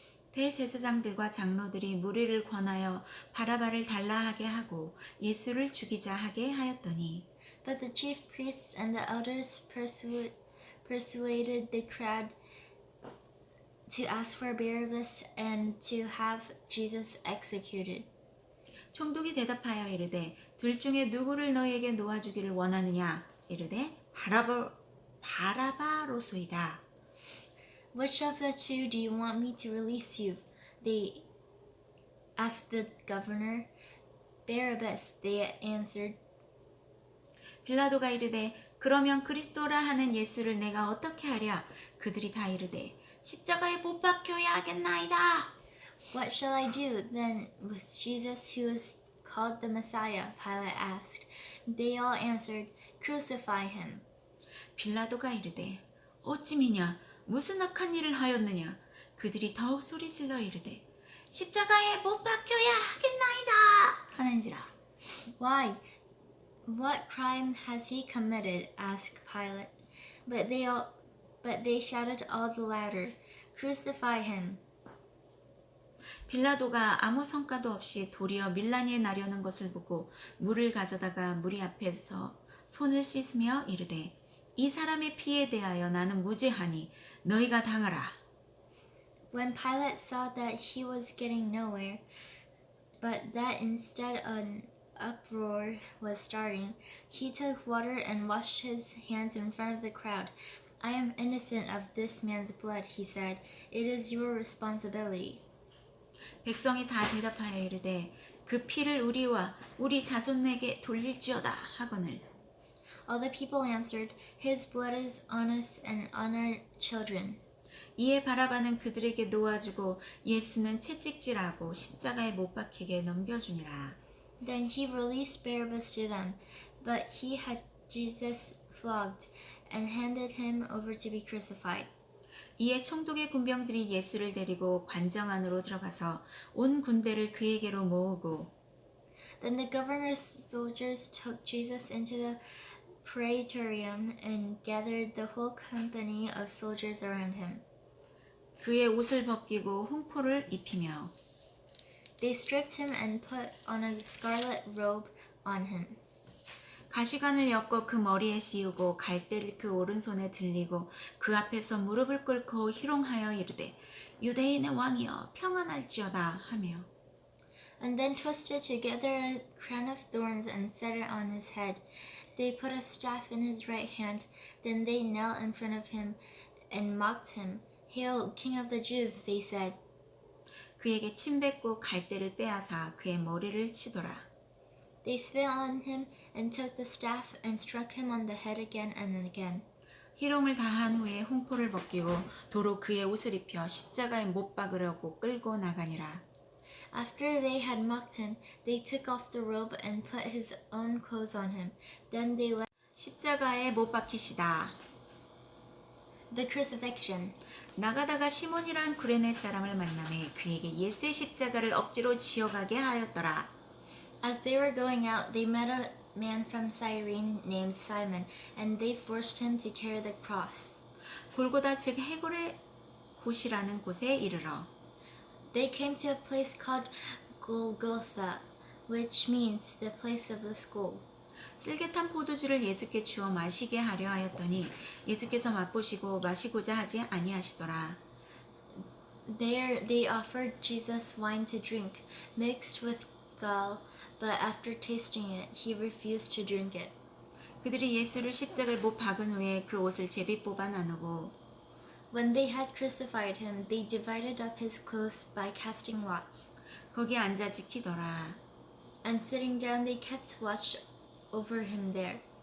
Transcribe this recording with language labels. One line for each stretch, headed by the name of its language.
Korean: 대제사장들과 장로들이 무리를 권하여 바라바를 달라하게 하고 예수를 죽이자 하게 하였더니
English: But the chief priests and the elders persuaded the crowd to ask for Barabbas and to have Jesus executed.
Korean: 총독이 대답하여 이르되 둘 중에 누구를 너희에게 놓아주기를 원하느냐 이르되 바라바로소이다.
English: Which of the two do you want me to release you? They asked the governor. Barabbas, they answered.
Korean: 빌라도가 이르되 그러면 그리스도라 하는 예수를 내가 어떻게 하랴? 그들이 다 이르되 십자가에 못 박혀야 하겠나이다.
English: What shall I do then with Jesus who is called the Messiah? Pilate asked. They all answered, Crucify him.
Korean: 빌라도가 이르되 어찌미냐 무슨 악한 일을 하였느냐? 그들이 더욱 소리질러 이르되 십자가에 못 박혀야 하겠나이다 하는지라.
English: Why? What crime has he committed? asked Pilate. But they shouted all the louder, Crucify him.
Korean: 빌라도가 아무 성과도 없이 도리어 밀라니에 나려는 것을 보고 물을 가져다가 무리 앞에서 손을 씻으며 이르되 이 사람의 피에 대하여 나는 무죄하니 너희가 당하라.
English: When Pilate saw that he was getting nowhere, but that instead an uproar was starting, he took water and washed his hands in front of the crowd. I am innocent of this man's blood, he said. It is your responsibility.
Korean: 백성이 다 대답하여 이르되 그 피를 우리와 우리 자손에게 돌릴지어다 하거늘.
English: All the people answered, His blood is on us and on our children.
Korean: 이에 바라바는 그들에게 놓아주고 예수는 채찍질하고 십자가에 못 박히게 넘겨주니라.
English: Then he released Barabbas to them, but he had Jesus flogged and handed him over to be crucified.
Korean: 이에 총독의 군병들이 예수를 데리고 관정 안으로 들어가서 온 군대를 그에게로 모으고
English: Then the governor's soldiers took Jesus into the praetorium and gathered the whole company of soldiers around him.
Korean: 그의 옷을 벗기고 홍포를 입히며
English: They stripped him and put on a scarlet robe on him.
Korean: 가시관을 엮어 그 머리에 씌우고 갈대를 그 오른손에 들리고 그 앞에서 무릎을 꿇고 희롱하여 이르되 유대인의 왕이여 평안할지어다 하며
English: And then twisted together a crown of thorns and set it on his head. They put a staff in his right hand. Then they knelt in front of him and mocked him. Hail, King of the Jews, they said.
Korean: 그에게 침 뱉고 갈대를 빼앗아 그의 머리를 치더라.
English: They spit on him and took the staff and struck him on the head again and again.
Korean: 희롱을 다한 후에 홍포를 벗기고 도로 그의 옷을 입혀 십자가에 못 박으려고 끌고 나가니라.
English: After they had mocked him, they took off the robe and put his own clothes on him. Then they led
Korean: 십자가에 못 박히시다.
English: the crucifixion.
Korean: 나가다가 시몬이란 구레네 사람을 만나매 그에게 예수의 십자가를 억지로 지어가게 하였더라.
English: As they were going out, they met a man from Cyrene named Simon, and they forced him to carry the cross.
Korean: 골고다 즉 해골의 곳이라는 곳에 이르러
English: They came to a place called Golgotha, which means the place of the skull.
Korean: 쓸개탄 포도주를 예수께 주어 마시게 하려 하였더니 예수께서 맛보시고 마시고자 하지 아니하시더라.
English: There they offered Jesus wine to drink, mixed with gall, but after tasting it, he refused to drink it.
Korean: 그들이 예수를 십자가에 못 박은 후에 그 옷을 제비 뽑아 나누고
English: When they had crucified him, they divided up his clothes by casting lots.
Korean: 거기 앉아 지키더라.
English: And sitting down, they kept watch over him there.